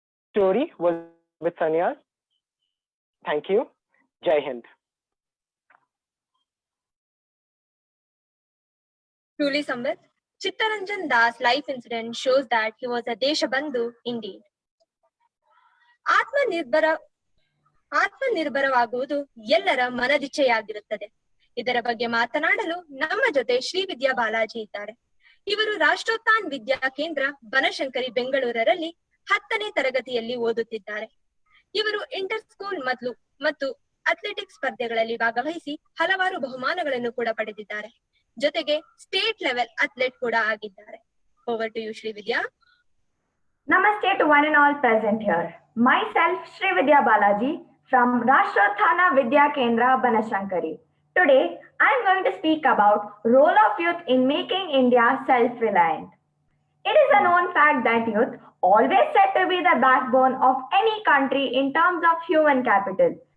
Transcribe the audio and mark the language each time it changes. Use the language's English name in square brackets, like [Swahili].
[English] Story was with Sanyal. Thank you. Jai Hind. Truly, Sambit, Chittaranjan Das' life incident shows that he was a Deshabandhu indeed. [Kannada] ಆತ್ಮನಿರ್ಭರವಾಗುವುದು ಎಲ್ಲರ ಮನದಿಚ್ಛೆಯಾಗಿರುತ್ತದೆ. ಇದರ ಬಗ್ಗೆ ಮಾತನಾಡಲು ನಮ್ಮ ಜೊತೆ ಶ್ರೀ ವಿದ್ಯಾ ಬಾಲಾಜಿ ಇದ್ದಾರೆ. ಇವರು ರಾಷ್ಟ್ರೋತ್ಥಾನ್ ವಿದ್ಯಾ ಕೇಂದ್ರ ಬನಶಂಕರಿ ಬೆಂಗಳೂರಲ್ಲಿ 10ನೇ ತರಗತಿಯಲ್ಲಿ ಓದುತ್ತಿದ್ದಾರೆ. ಇವರು ಇಂಟರ್ ಸ್ಕೂಲ್ ಮತ್ತು ಅಥ್ಲೆಟಿಕ್ಸ್ ಸ್ಪರ್ಧೆಗಳಲ್ಲಿ ಭಾಗವಹಿಸಿ ಹಲವಾರು ಬಹುಮಾನಗಳನ್ನು ಕೂಡ ಪಡೆದಿದ್ದಾರೆ. ಜೊತೆಗೆ ಸ್ಟೇಟ್ ಲೆವೆಲ್ ಅಥ್ಲೆಟ್ ಕೂಡ ಆಗಿದ್ದಾರೆ. [English] Over to you, Shri Vidya. Namaste to one and all present here. Myself, Shri Vidya Balaji from Rashtrothana Vidya Kendra, Banashankari. Today, I am going to speak about role of youth in making India self-reliant. It is a known fact that youth always said to be the backbone of any country in terms of human capital.